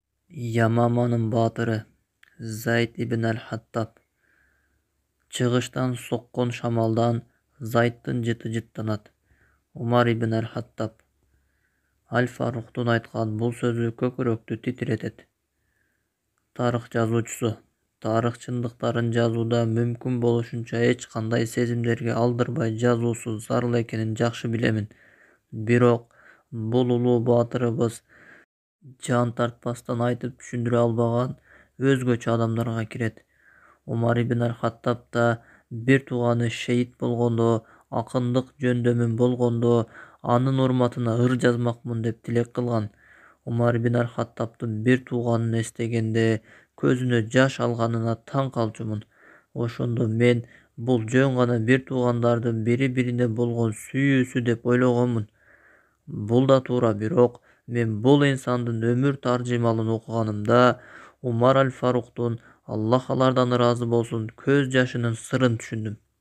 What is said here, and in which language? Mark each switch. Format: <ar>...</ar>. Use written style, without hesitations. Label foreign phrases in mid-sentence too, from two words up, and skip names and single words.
<ky>Yamamanın батыры Zayd ibn al-Hattab. Чыгыштан соккон шамалдан Зайдтын жыты жыттанат. Умар ibn al-Hattab. Аль-Фаруктун айткан бул сөзү көкүрөктү титиретет. Тарых жазуучусу. Тарых чындыктарын жазууда мүмкүн болушунча эч кандай сезимдерге алдырбай жазуусу зарыл экенин жакшы билемин. Бирок бул улуу баатырыбыз жан тартпастан айтып түшүндүрө албаган өзгөчө адамдарга кирет. Умар ibn al-Hattab да бир тууганы шейит болгондо, акындык жөндөмүн болгондо анын урматына ыр жазмакмын деп тилек кылган. Умар ibn al-Hattabдын бир тууганын эстегенде көзүнө жаш алганына таң калчумун. Ошондо мен бул жөн гана бир туугандардын бири-бирине болгон сүйүүсү деп ойлогонмун. Бул да туура, бирок мен бул инсандын өмүр таржымалын окуганымда Умар аль-Фаруктун, Аллах алардан ыраазы болсун, көз жашынын сырын түшүндүм.</ky>